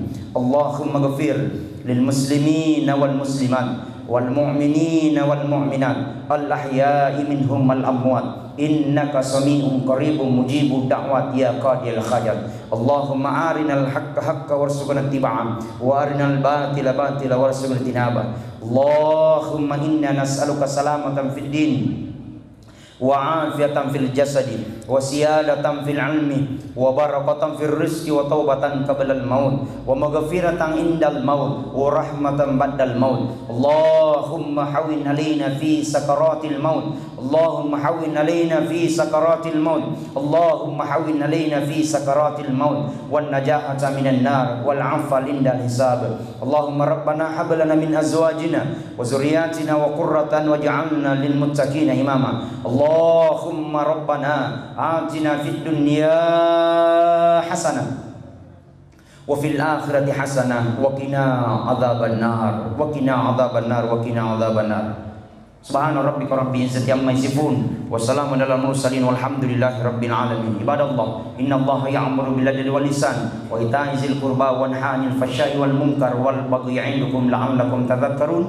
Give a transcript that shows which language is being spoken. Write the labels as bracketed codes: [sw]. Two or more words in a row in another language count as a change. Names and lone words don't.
[ar] اللهم اغفر للمسلمين والمسلمات والمؤمنين والمؤمنات الأحياء منهم والأموات إنك سميع قريب مجيب الدعوات يا قاضي الحاجات. اللهم أرنا الحق حقا وارزقنا اتباعه وأرنا الباطل باطلا وارزقنا اجتنابه. اللهم إنا نسألك سلامة في الدين وعافية في الجسد وزيادة في العلم وبركة في الرزق وتوبة قبل الموت ومغفرة عند الموت ورحمة بعد الموت. اللهم هون علينا في سكرات الموت. اللهم هون علينا في سكرات الموت اللهم هون علينا في سكرات الموت والنجاة من النار والعفو عند الحساب. اللهم ربنا هب لنا من أزواجنا وذرياتنا وقرة واجعلنا للمتقين إماما. اللهم ربنا آتنا في الدنيا حسنة وفي الآخرة حسنة وقنا عذاب النار وقنا عذاب النار وقنا عذاب النار. سبحان ربك رب العزة عما يصفون وسلام على المرسلين والحمد لله رب العالمين. عباد الله إن الله يأمر بالعدل والإحسان وإيتاء ذي القربى وينهى عن الفحشاء والمنكر والبغي يعظكم لعلكم تذكرون.